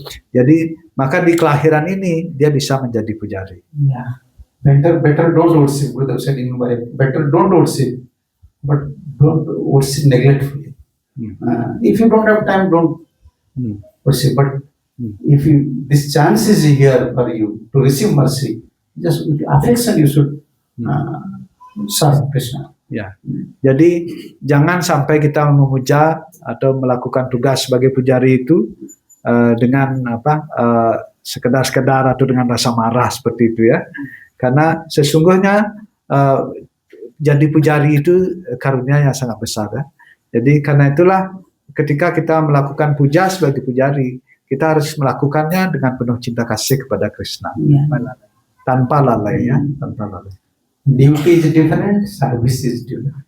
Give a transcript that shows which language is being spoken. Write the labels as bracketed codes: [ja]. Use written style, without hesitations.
[id] Jadi maka di kelahiran ini dia bisa menjadi pujari. [en] Yeah. Better don't worship. Gurudev said in Bible, better don't worship, but don't worship neglectfully. If you don't have time, don't worship. But if this chance is here for you to receive mercy, just with affection you should serve Krishna. [id] Ya, jadi jangan sampai kita memuja atau melakukan tugas sebagai pujari itu dengan sekedar atau dengan rasa marah seperti itu ya. Karena sesungguhnya jadi pujari itu karunia yang sangat besar ya. Jadi karena itulah ketika kita melakukan puja sebagai pujari, kita harus melakukannya dengan penuh cinta kasih kepada Krishna. Tanpa lalai ya, tanpa lalai. [en] Duty is different, service is different.